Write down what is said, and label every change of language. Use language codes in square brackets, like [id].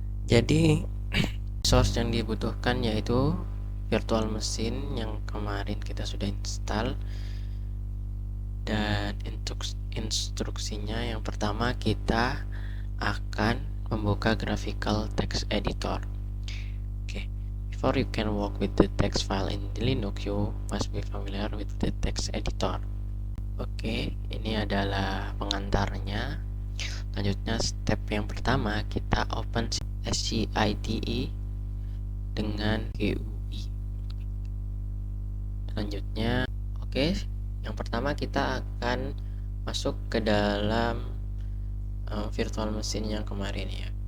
[id] Jadi source yang dibutuhkan yaitu virtual machine yang kemarin kita sudah install, dan instruksinya yang pertama kita akan membuka graphical text editor. [en] Before you can work with the text file in the Linux, you must be familiar with the text editor. [id] Oke, ini adalah pengantarnya. Lanjutnya, step yang pertama kita open SCITE dengan GUI. Selanjutnya, yang pertama kita akan masuk ke dalam virtual machine yang kemarin ya.